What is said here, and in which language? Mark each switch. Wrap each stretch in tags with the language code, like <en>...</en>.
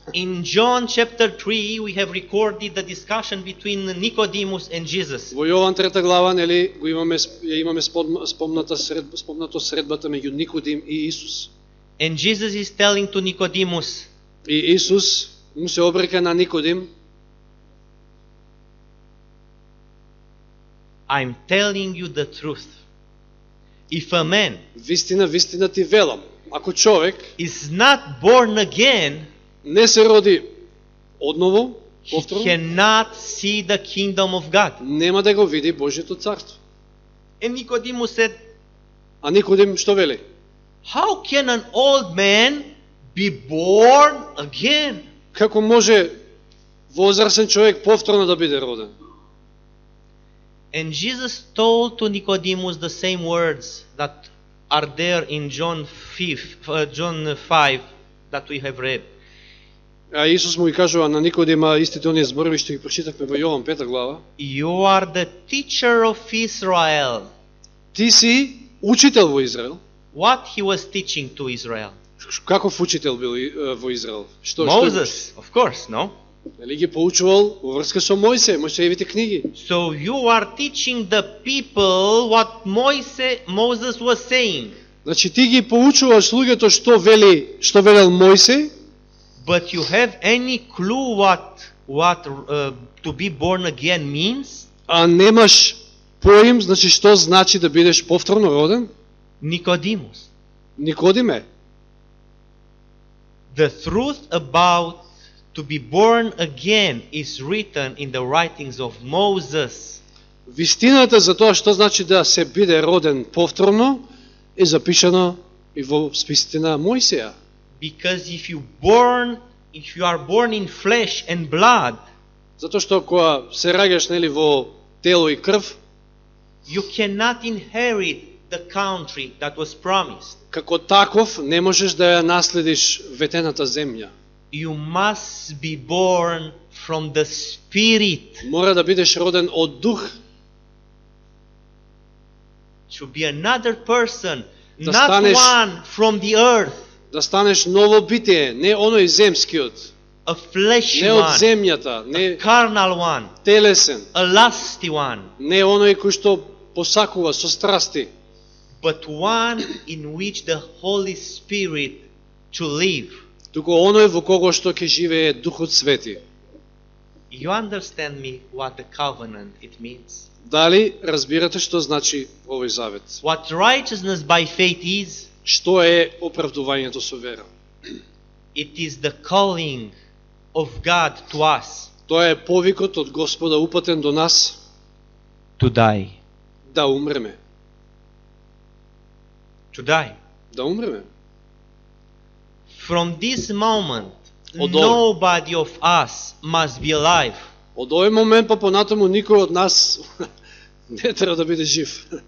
<en>In John chapter 3, we have recorded the discussion between Nicodemus and Jesus.</en> <mk>Во Јован 3 глава, нели, го имаме спомнато средбата меѓу Никодим и Исус.</mk> <en>And Jesus is telling to Nicodemus,</en> <mk>И Исус му се обрека на Никодим:</mk> <en>I'm telling you the truth. If a man</en> <mk>вистина ти велам, ако човек</mk> <en>is not born again,</en> <mk>не се роди одново,</mk> <en>he</en> <mk>повторно,</mk> <en>cannot see the kingdom of God.</en> <mk>нема да го види Божјето царство.</mk> <en>And Nicodemus said,</en> <mk>А Никодим што вели?</mk> <en>how can an old man be born again?</en> <mk>Како може возрасен човек повторно да биде роден?</mk> <en>And Jesus told to Nicodemus the same words that are there in John 5 that we have read.</en> <mk>А Исус му ги кажува на Никодима истите оние зборови што ги прочитавме во Јован 5 глава.</mk> <en>You are the teacher of Israel.</en> <mk>Ти си учител во Израел.</mk> <en>What he was teaching to Israel?</en> <mk>Каков учител бил во Израел?</mk> <en>Moses, of course, no?</en> <mk>Нели ги поучувал во врска со Мојсе, Мојсеевите книги.</mk> <en>So you are teaching the people what Moses was saying.</en> <mk>Значи ти ги поучуваш луѓето што велел Мојсе.</mk> <en>But you have any clue what to be born again means?</en> <mk>А немаш поим, значи што значи да бидеш повторно роден?</mk> <en>Nicodemus.</en> <mk>Никодиме.</mk> <en>The truth about to be born again is written in the writings of Moses.</en> <mk>Вистината за тоа што значи да се биде роден повторно е запишано и во списите на Мојсеја.</mk> <en>Because if you are born in flesh and blood,</en> <mk>затоа што кога се раѓаш нели во тело и крв,</mk> <en>you cannot inherit the country that was promised.</en> <mk>Како таков не можеш да ја наследиш ветената земја.</mk> <en>You must be born from the Spirit.</en> <mk>Мора да бидеш роден од дух.</mk> <en>To be another person,</en> <mk>да</mk> <en>not</en> <mk>станеш,</mk> <en>one from the earth.</en> <mk>Да станеш ново битие, не оној земскиот.</mk> <en>A fleshy</en> <mk>не</mk> <en>one.</en> <mk>од земјата, не</mk> <en>a carnal one.</en> <mk>Телесен.</mk> <en>A lusty one.</en> <mk>Не оној кој што посакува со страсти.</mk> <en>But one in which the Holy Spirit to live.</en> <mk>Туку оној во кого што ќе живее Духот Свети.</mk> <en>You understand me what the covenant it means?</en> <mk>Дали разбирате што значи овој завет?</mk> <en>What righteousness by faith is?</en> <mk>Што е оправдувањето со вера?</mk> <en>It is the calling of God to us.</en> <mk>Тоа е повикот од Господа упатен до нас</mk> <en>to die.</en> <mk>Да умреме.</mk> <en>To die.</en> <mk>Да умреме.</mk> <en>From this moment, nobody of us must be alive.</en> <mk>Од овој момент па понатаму никој од нас не треба да биде жив.</mk>